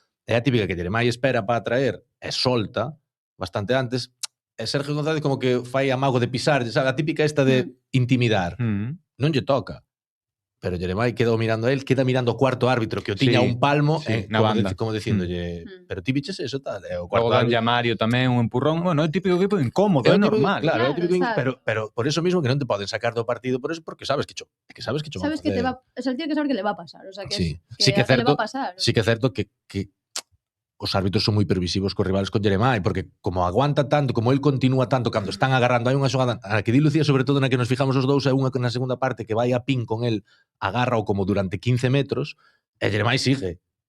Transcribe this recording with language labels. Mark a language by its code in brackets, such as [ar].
[gl] É a típica que Jeremai espera para traer e solta bastante antes. E Sergio González como que fai amago de pisar, sabe? A típica esta de intimidar. Non lle toca. Pero Jeremai quedou mirando a él, queda mirando o cuarto árbitro que o tiña un palmo, como dicíndolle, pero ti biches eso, tal. E o cuarto árbitro Mario tamén un empurrón, bueno, é típico equipo incómodo, é normal. Claro, é típico, pero por eso mismo que non te poden sacar do partido por eso, porque sabes que [es] sabes que te va, o sea, tiene que saber que le va a pasar, o sea, que [gl] sí que é certo, [es] le va a pasar. [gl] Sí que é certo que os árbitros son moi previsivos cos rivales con Jeremai, porque como aguanta tanto, como el continúa tanto cando están agarrando, hai unha xogada a que di Lucía, sobre todo na que nos fijamos os dous, é unha na segunda parte que vai a pin con el, agarra o como durante 15 metros, e Jeremai sigue.